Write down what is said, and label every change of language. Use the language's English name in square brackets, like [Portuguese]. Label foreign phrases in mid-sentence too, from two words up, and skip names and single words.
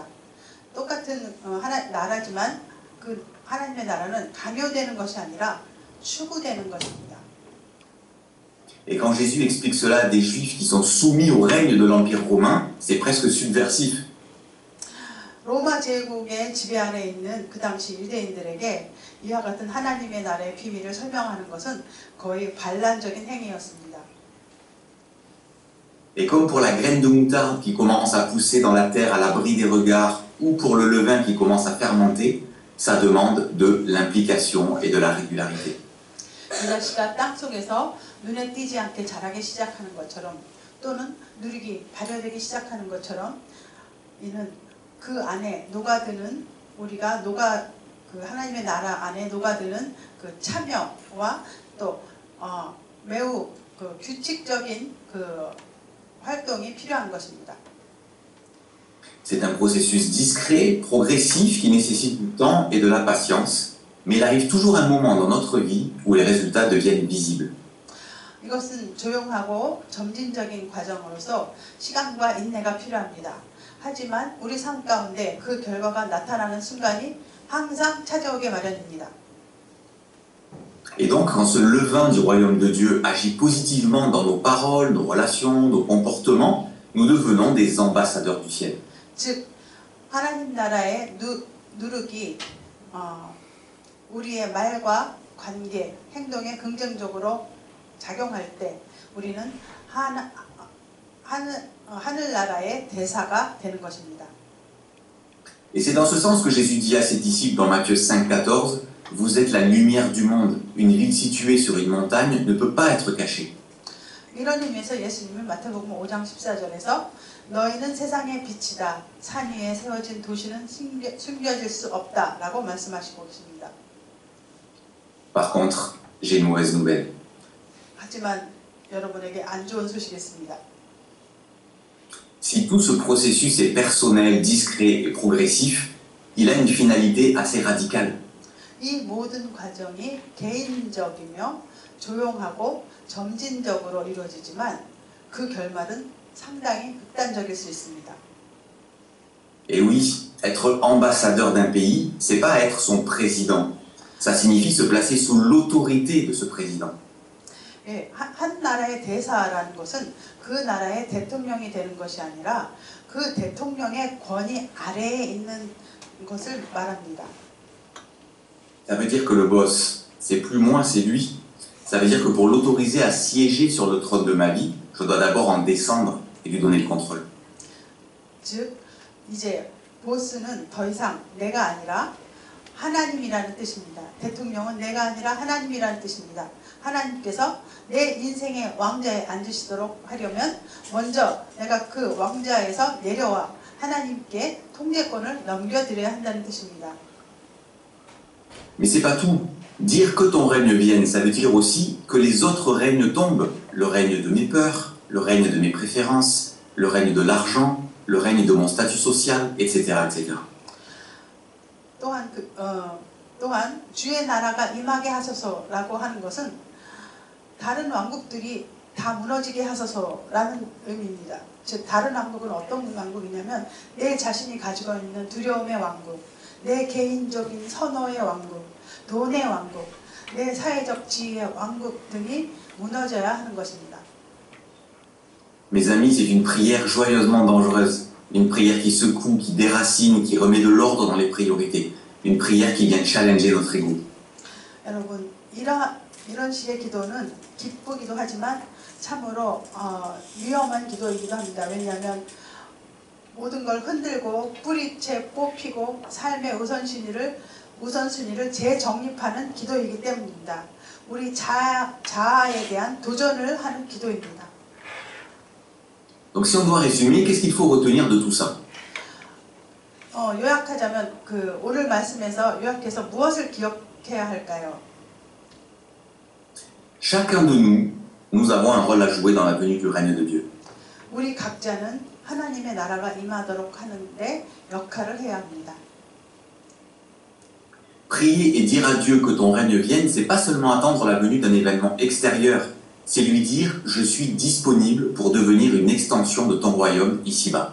[Korean] 똑같은 나라지만 그 하나님의 나라는 강요되는 것이 아니라 추구되는 것입니다. [French] Et quand Jésus explique cela à des Juifs qui sont soumis au règne de l'Empire romain, c'est presque subversif. [Korean] 로마 제국의 지배 아래 있는 그 당시 유대인들에게 이와 같은 하나님의 나라의 비밀을 설명하는 것은 거의 반란적인 행위였습니다. [French] Et comme pour la graine de moutarde qui commence à pousser dans la terre à l'abri des regards, ou pour le levain qui commence à fermenter, ça demande de l'implication et de la régularité. [Korean] 겨자씨가 땅 속에서 눈에 띄지 않게 자라기 시작하는 것처럼 또는 누룩이 발효되기 시작하는 것처럼 이는 그 안에 녹아드는 우리가 하나님의 나라 안에 녹아드는 그 참여와 또 매우 규칙적인 활동이 필요한 것입니다. [French] C'est un processus discret, progressif, qui nécessite du temps et de la patience, mais il arrive toujours un moment dans notre vie où les résultats deviennent visibles. [Korean] 이것은 조용하고 점진적인 과정으로서 시간과 인내가 필요합니다. 하지만 우리 삶 가운데 그 결과가 나타나는 순간이 항상 찾아오게 마련입니다. [French] Et donc, quand ce levain du royaume de Dieu agit positivement dans nos paroles, nos relations, nos comportements, nous devenons des ambassadeurs du ciel. [Korean] 즉, 하나님 나라의 누룩이 우리의 말과 관계, 행동에 긍정적으로 작용할 때 우리는 하늘나라의 대사가 되는 것입니다. [French] Et c'est dans ce sens que Jésus dit à ses disciples dans Matthieu 5,14, « Vous êtes la lumière du monde. Une ville située sur une montagne ne peut pas être cachée. » [Korean] 이런 의미에서 예수님은 마태복음 5장 14절에서 너희는 세상의 빛이다. 산 위에 세워진 도시는 숨겨질 수 없다. 라고 말씀하시고 있습니다. [French] Par contre, j'ai une mauvaise nouvelle. [Korean] 하지만 여러분에게 안 좋은 소식이 있습니다. [French] Si tout ce processus est personnel, discret et progressif, il a une finalité assez radicale. [Korean] 이 모든 과정이 개인적이며 조용하고 점진적으로 이루어지지만 그 결말은 상당히 극단적일 수 있습니다. [French] Et oui, être ambassadeur d'un pays, c'est pas être son président. Ça signifie se placer sous l'autorité de ce président. [Korean] 예, 한 나라의 대사라는 것은 그 나라의 대통령이 되는 것이 아니라 그 대통령의 권위 아래에 있는 것을 말합니다. [French] Ça veut dire que le boss, c'est plus moi, c'est lui. Ça veut dire que pour l'autoriser à siéger sur le trône de ma vie, je dois d'abord en descendre et lui donner le contrôle. [Korean] 즉, 이제 보스는 더 이상 내가 아니라 하나님이라는 뜻입니다. 대통령은 내가 아니라 하나님이라는 뜻입니다. 하나님께서 내 인생의 왕자에 앉으시도록 하려면 먼저 내가 그 왕자에서 내려와 하나님께 통제권을 넘겨드려야 한다는 뜻입니다. [French] Mais c'est pas tout. Dire que ton règne vienne, ça veut dire aussi que les autres règnes tombent. Le règne de mes peurs, le règne de mes préférences, le règne de l'argent, le règne de mon statut social, etc. etc. [Korean] 또한 주의 나라가 임하게 하소서라고 하는 것은 다른 왕국들이 다 무너지게 하소서라는 의미입니다. 즉 다른 왕국은 어떤 왕국이냐면 내 자신이 가지고 있는 두려움의 왕국, 내 개인적인 선호의 왕국, 돈의 왕국, 내 사회적 지위의 왕국 등이 무너져야 하는 것입니다. [French] Mes amis, c'est une prière joyeusement dangereuse. Une prière qui secoue, qui déracine, qui remet de l'ordre dans les priorités. Une prière qui vient challenger notre ego. [Korean] 여러분, 이런 식의 기도는 기쁘기도 하지만 참으로 위험한 기도이기도 합니다. 왜냐하면 모든 걸 흔들고 뿌리채 뽑히고 삶의 우선순위를 재정립하는 기도이기 때문입니다. 우리 자아에 대한 도전을 하는 기도입니다. [French] Donc si on doit résumer, qu'est-ce qu'il faut retenir de tout ça? [Korean] 요약하자면 오늘 말씀에서 요약해서 무엇을 기억해야 할까요? [French] Chacun de nous, nous avons un rôle à jouer dans la venue du règne de Dieu. [Korean] 우리 각자는 하나님의 나라가 임하도록 하는데 역할을 해야 합니다. [French] Prier et dire à Dieu que ton règne vienne, c'est pas seulement attendre la venue d'un événement extérieur, c'est lui dire je suis disponible pour devenir une extension de ton royaume ici-bas.